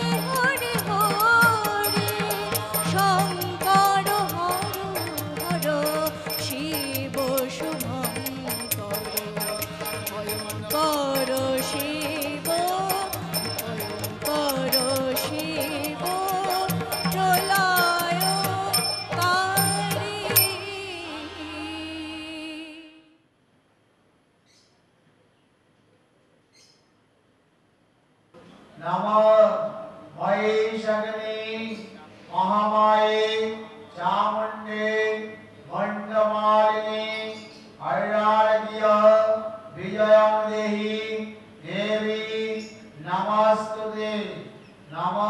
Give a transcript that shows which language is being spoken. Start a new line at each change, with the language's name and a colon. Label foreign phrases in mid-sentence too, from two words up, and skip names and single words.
Bangla: হরি হরি শঙ্কর হর হর শিব শুভঙ্কর ভয়ঙ্কর শিব ভয়ঙ্কর শিব প্রলয়কারী
Sanskrit: नमः महिषग्नि महामाये चामुण्डे मण्डमालिनी हरिणारकीय विजयं देहि देवी नमस्तुते नमः